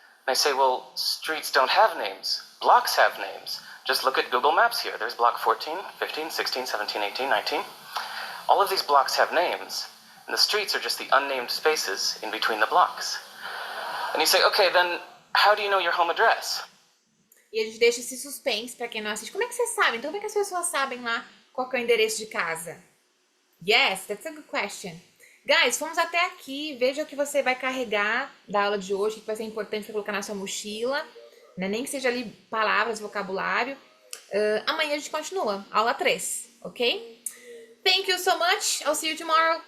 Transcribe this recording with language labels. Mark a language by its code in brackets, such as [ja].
[en] And they say, well, streets don't have names. Blocks have names. Just look at Google Maps here. There's block 14, 15, 16, 17, 18, 19. All of these blocks have names, and the streets are just the unnamed spaces in between the blocks. And you say, okay, then how do you know your home address? [pt] E a gente deixa esse suspense pra quem não assiste. Como é que você sabe? Então, como é que as pessoas sabem lá qual que é o endereço de casa? [en] Yes, that's a good question. [pt] Guys, fomos até aqui. Veja o que você vai carregar da aula de hoje, o que vai ser importante para colocar na sua mochila, né? Nem que seja ali palavras, vocabulário. Amanhã a gente continua, aula 3, ok? [en] Thank you so much. I'll see you tomorrow.